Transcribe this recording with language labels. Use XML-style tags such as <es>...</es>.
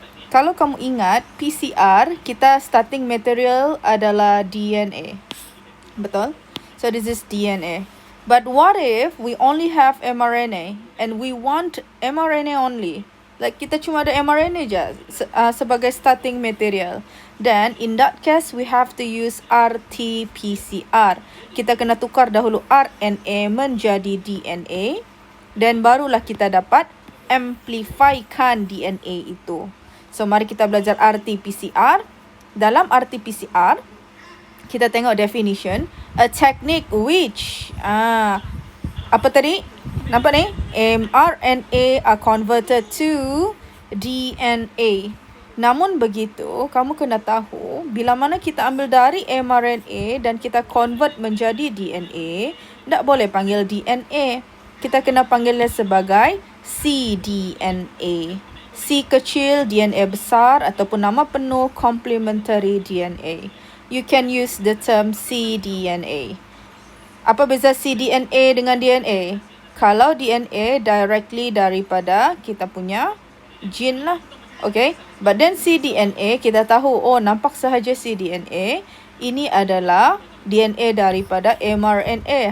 <ms>Kalau kamu ingat PCR, kita</ms> <en>starting material</en> <ms>adalah DNA.</ms> <en>Betul? So this is DNA. But what if we only have mRNA and we want mRNA only?</en> <ms>Like kita cuma ada mRNA je sebagai starting material.</ms> <en>Then in that case we have to use RT-PCR.</en> <ms>Kita kena tukar dahulu RNA menjadi DNA. Dan barulah kita dapat amplifykan DNA itu. So mari kita belajar RT-PCR. Dalam RT-PCR kita tengok definition.</ms> <en>A technique which</en> <ms>apa tadi? Nampak ni?</ms> <en>mRNA are converted to DNA.</en> <ms>Namun begitu, kamu kena tahu bila mana kita ambil dari mRNA dan kita convert menjadi DNA, tak boleh panggil DNA. Kita kena panggilnya sebagai cDNA. C kecil, DNA besar ataupun nama penuh complementary DNA.</ms> <en>You can use the term cDNA.</en> <ms>Apa beza cDNA dengan DNA? Kalau DNA directly daripada kita punya gene lah. Okay.</ms> <en>But then</en> <ms>cDNA kita tahu, oh nampak sahaja cDNA. Ini adalah DNA daripada mRNA.</ms>